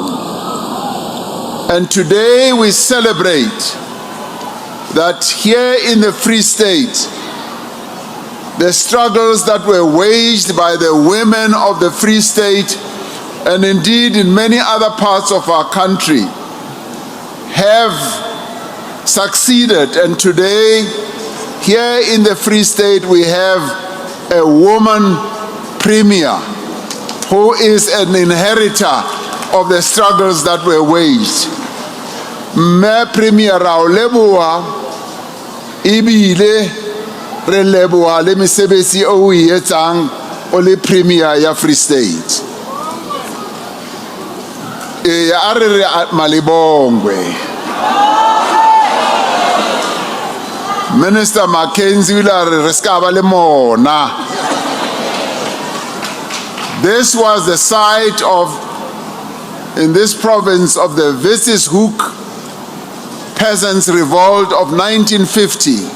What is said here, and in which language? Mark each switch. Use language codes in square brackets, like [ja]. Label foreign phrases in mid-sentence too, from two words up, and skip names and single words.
[en] And today we celebrate that here in the Free State, the struggles that were waged by the women of the Free State, and indeed in many other parts of our country, have succeeded. And today, here in the Free State, we have a woman premier who is an inheritor of the struggles that were waged. [st] Me premier ra o leboha ebile re leboha le mesebetsi o e etsang o le premier ya Free State. A re re malibongwe. [en] Minister Mackenzie This was the site of, in this province, of the Witshoek Peasants' Revolt of 1950.